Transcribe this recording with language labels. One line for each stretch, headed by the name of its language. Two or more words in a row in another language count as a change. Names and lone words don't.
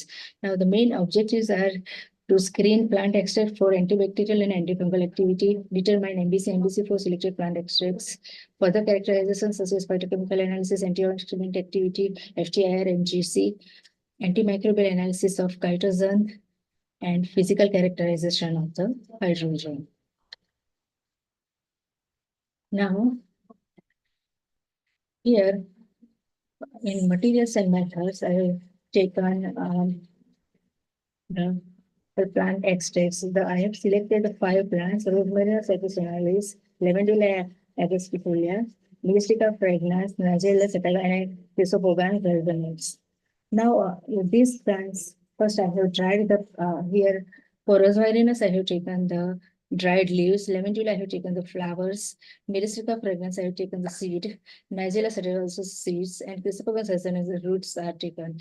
English: Now, the main objectives are to screen plant extract for antibacterial and antifungal activity, determine MBC for selected plant extracts, further characterizations such as phytochemical analysis, antioxidant activity, FTIR, MGC, antimicrobial analysis of chitosan, and physical characterization of the hydrogen. Now, here in materials and methods, I have taken the plant extracts. I have selected the 5 plants: Rosemary sativinalis, Lavandula agastifolia, Mystica fragrans, Nigella setaga, and Chrysopogon vulgaris. Now, these plants, first I have dried the here for Rosmarinus, I have taken the dried leaves, Lavandula, I have taken the flowers, Myristica fragrans, I have taken the seed, Nigella setaga also seeds, and Chrysopogon vulgaris, the roots are taken.